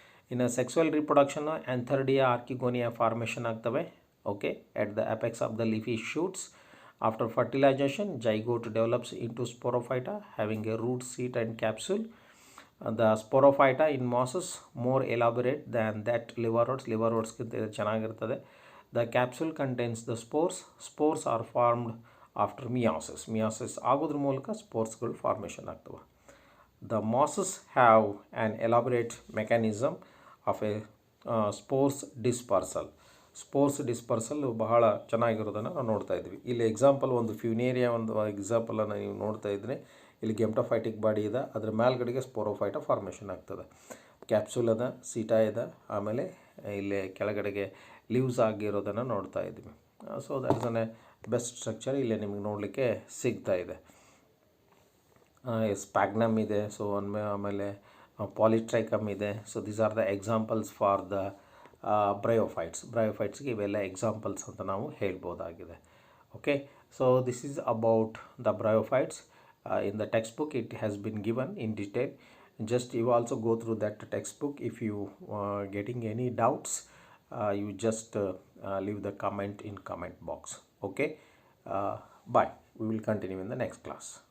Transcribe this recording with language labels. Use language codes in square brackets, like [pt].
[kn] ಇನ್ನು sexual ರೀಪ್ರೊಡಕ್ಷನ್ನು ಆ್ಯಂಥರ್ಡಿಯಾ, ಆರ್ಕಿಗೋನಿಯಾ formation ಆಗ್ತವೆ. [en] Okay, at the apex of the leafy shoots. After fertilization, zygote develops into sporophyta having a root, seed and capsule. The sporophyta in mosses more elaborate than that liverworts. [kn] Liverwortsಗಿಂತ ಚೆನ್ನಾಗಿರ್ತದೆ. [en] The capsule contains the spores. Spores are formed after meiosis. [kn] ಆಗೋದ್ರ ಮೂಲಕ ಸ್ಪೋರ್ಸ್ಗಳು formation ಆಗ್ತವೆ. [en] The mosses have an elaborate mechanism of a spores dispersal. [kn] Spores dispersal ಬಹಳ ಚೆನ್ನಾಗಿರೋದನ್ನು ನಾವು ನೋಡ್ತಾ ಇದ್ವಿ. ಇಲ್ಲಿ example ಒಂದು ಫ್ಯೂನೇರಿಯಾ ಒಂದು ಎಕ್ಸಾಂಪಲನ್ನು ನೀವು ನೋಡ್ತಾ ಇದ್ದರೆ ಇಲ್ಲಿ ಗೆಮ್ಟೋಫೈಟಿಕ್ ಬಾಡಿ ಇದೆ, ಅದರ ಮೇಲ್ಗಡೆಗೆ ಸ್ಪೋರೋಫೈಟ ಫಾರ್ಮೇಷನ್ ಆಗ್ತದೆ. ಕ್ಯಾಪ್ಸೂಲ್ ಅದ, ಸೀಟಾ ಇದೆ, ಆಮೇಲೆ ಇಲ್ಲಿ ಕೆಳಗಡೆಗೆ ಲೀವ್ಸ್ ಆಗಿರೋದನ್ನು ನೋಡ್ತಾ ಇದ್ವಿ. [en] so that is an best structure [kn] ಇಲ್ಲಿ ನಿಮಗೆ ನೋಡಲಿಕ್ಕೆ ಸಿಗ್ತಾ ಇದೆ. ಸ್ಪ್ಯಾಗ್ನಮ್ ಇದೆ, ಸೊ ಆಮೇಲೆ ಪಾಲಿಟ್ರೈಕಮ್ ಇದೆ. [en] so these are the examples for the ಬ್ರಯೋಫೈಟ್ಸ್ಗೆ [kn] ಇವೆಲ್ಲ ಎಕ್ಸಾಂಪಲ್ಸ್ ಅಂತ ನಾವು ಹೇಳ್ಬೋದಾಗಿದೆ. [en] Okay, so this is about the bryophytes. In the text book it has been given in detail. Just you also go through that textbook. If you getting any doubts, you just leave the comment in comment box. Okay, bye. We will continue in the next class.